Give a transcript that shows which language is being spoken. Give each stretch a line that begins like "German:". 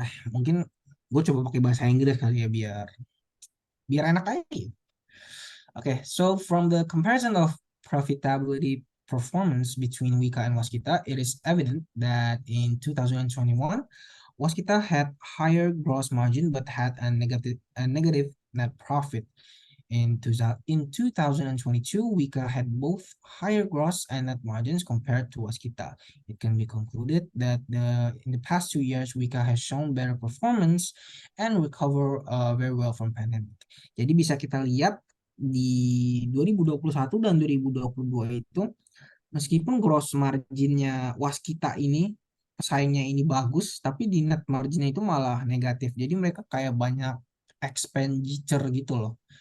Indonesian: Mungkin gue coba pakai bahasa Inggris kali ya, biar biar enak aja.
English: Okay, so from the comparison of profitability performance between Wika and Waskita, it is evident that in 2021, Waskita had higher gross margin but had a negative net profit. In 2022, Wika had both higher gross and net margins compared to Waskita. It can be concluded that in the past 2 years, Wika has shown better performance and recover very well from pandemic.
Indonesian: Jadi bisa kita lihat di 2021 dan 2022 itu, meskipun gross marginnya Waskita ini pesaingnya ini bagus, tapi di net marginnya itu malah negatif. Jadi mereka kayak banyak expenditure gitu loh.